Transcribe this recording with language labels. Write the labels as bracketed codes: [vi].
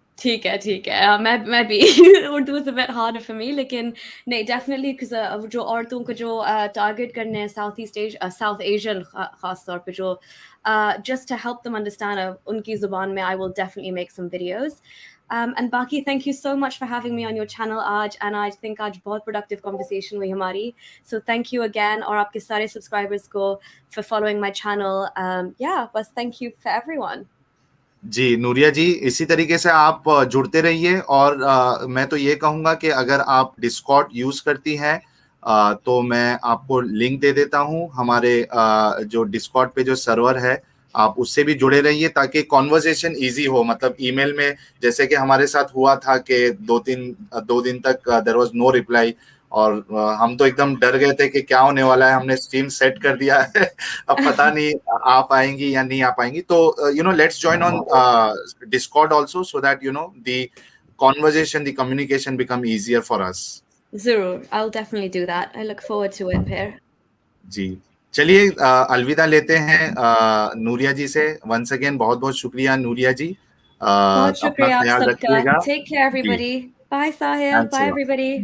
[hi] ठीक है मैं भी [en] Urdu is a bit hard for me, [hi] लेकिन नहीं डेफिनेटली जो औरतों को जो टारगेट करने हैं साउथ एशियन खास तौर पे जो [en] just to help them understand [hi] उनकी जुबान में [en] I will definitely make some videos. And बाकी thank you so much for having me on your channel आज, and I think आज [hi] बहुत productive conversation हुई हमारी, [en] so thank you again, [hi] और आपके सारे subscribers को [en] for following my channel. Yeah, बस thank you for everyone. [hi] जी नूरिया जी, इसी तरीके से आप जुड़ते रहिए, और मैं तो ये कहूँगा कि अगर आप डिस्कॉर्ड यूज करती हैं तो मैं आपको लिंक दे देता हूँ हमारे जो डिस्कॉर्ड पे जो सर्वर है, आप उससे भी जुड़े रहिए ताकि कॉन्वर्सेशन इजी हो। मतलब ईमेल में जैसे कि हमारे साथ हुआ था कि 2 दिन तक [en] there was no reply, [hi] और हम तो एकदम डर गए थे कि क्या होने वाला है। हमने स्ट्रीम सेट कर दिया है, अब पता नहीं आ पाएंगी या नहीं आ पाएंगी। [en] तो let's join on Discord also so that the conversation, the communication become easier for us. जरूर, I'll definitely do that. I look forward to it, Peer. [hi] जी चलिए अलविदा लेते हैं नूरिया जी से। वंस अगेन बहुत बहुत शुक्रिया नूरिया जी, बहुत शुक्रिया आप सबका। रखिएगा। [en] Take care everybody. Bye Sahil. Bye everybody.